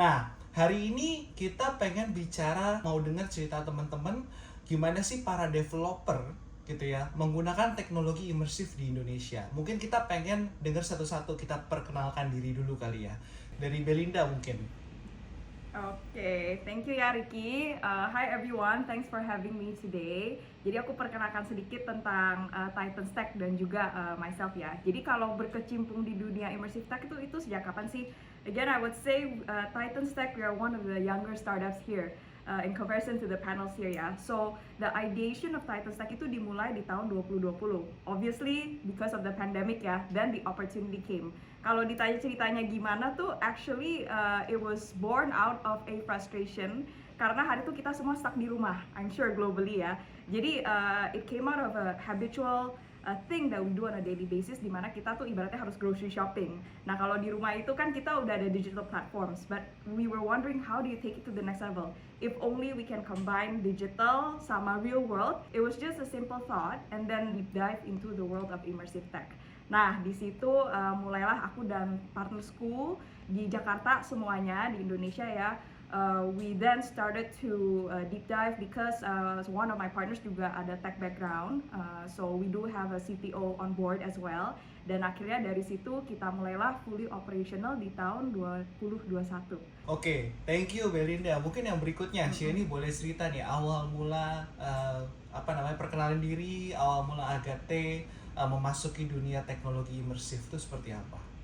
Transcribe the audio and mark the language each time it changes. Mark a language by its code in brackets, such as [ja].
[id] Nah, hari ini kita pengen bicara, mau dengar cerita teman-teman gimana sih para developer gitu ya menggunakan teknologi imersif di Indonesia. Mungkin kita pengen dengar satu-satu, kita perkenalkan diri dulu kali ya. Dari Belinda mungkin. [en] Oke, thank you ya Ricky. Hi everyone, thanks for having me today. [id] Jadi aku perkenalkan sedikit tentang Titan Stack dan juga myself ya. Jadi kalau berkecimpung di dunia immersive tech itu sejak kapan sih? [en] Again, I would say Titan Stack, we are one of the younger startups here. In comparison to the panels here ya. So the ideation of Titan Stack [id] itu dimulai di tahun [en] 2020. Obviously because of the pandemic ya, then the opportunity came. [id] Kalau ditanya ceritanya gimana tuh, [en] actually it was born out of a frustration [id] karena hari itu kita semua stuck di rumah. [en] I'm sure globally ya. [id] Jadi [en] it came out of a habitual thing that we do on a daily basis, [id] dimana kita tuh ibaratnya harus [en] grocery shopping. [id] Nah kalau di rumah itu kan kita udah ada [en] digital platforms, but we were wondering how do you take it to the next level? If only we can combine digital sama real world. It was just a simple thought, and then we dive into the world of immersive tech. [id] Nah di situ mulailah aku dan partnersku di Jakarta semuanya di Indonesia ya. [en] We then started to deep dive because one of my partners [id] juga ada [en] tech background, so we do have a CTO on board as well. [id] Dan akhirnya dari situ kita mulailah fully operational di tahun 2021. Oke, [en] thank you [id] Belinda. Mungkin yang berikutnya, Sheni boleh cerita nih awal mula perkenalan diri, awal mula Agate memasuki dunia teknologi imersif itu seperti apa?